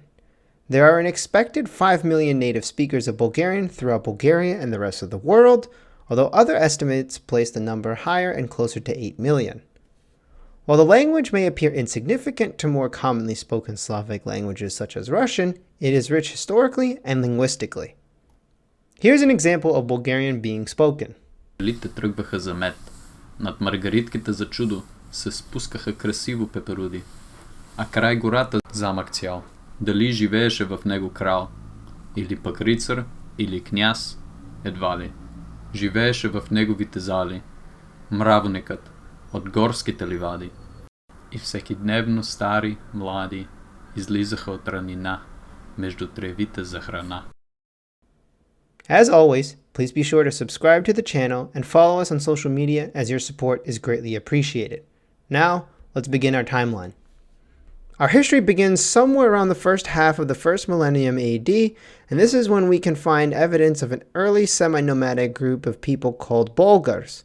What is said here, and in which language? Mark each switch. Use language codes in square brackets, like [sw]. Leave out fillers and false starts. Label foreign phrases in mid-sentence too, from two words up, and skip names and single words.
[en] There are an expected 5 million native speakers of Bulgarian throughout Bulgaria and the rest of the world, although other estimates place the number higher and closer to 8 million. While the language may appear insignificant to more commonly spoken Slavic languages such as Russian, it is rich historically and linguistically. Here's an example of Bulgarian being spoken. [bg] Пчелите тръгваха за мед. Над маргаритките за чудо се спускаха красиво пеперуди. А край гората замък цял. Дали живееше в него крал? Или пък рицар? Или княз? Едва ли. Живееше в неговите зали. Мравникът от горските ливади. И всекидневно стари, млади излизаха от ранина между тревите за храна. [en] As always, please be sure to subscribe to the channel and follow us on social media as your support is greatly appreciated. Now, let's begin our timeline. Our history begins somewhere around the first half of the first millennium AD, and this is when we can find evidence of an early semi-nomadic group of people called Bulgars.